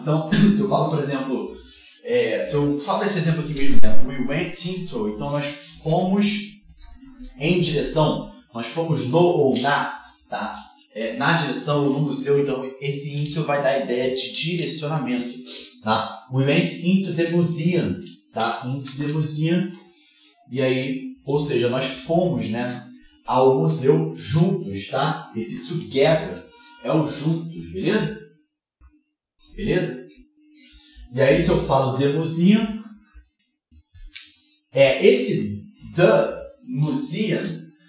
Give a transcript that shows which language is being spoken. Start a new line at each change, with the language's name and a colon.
Portuguese: Então, se eu falo, por exemplo, se eu falo esse exemplo aqui mesmo, né?
English: We went into,
Portuguese: então nós fomos em direção. Nós fomos no ou na, tá? Na direção ou no museu, então esse into vai dar a ideia de direcionamento, tá?
English: We went into the museum, tá? Into the museum.
Portuguese: E aí, ou seja, nós fomos, né, ao museu juntos, tá? Esse together é o juntos, beleza? Beleza? E aí, se eu falo the museum, esse the museum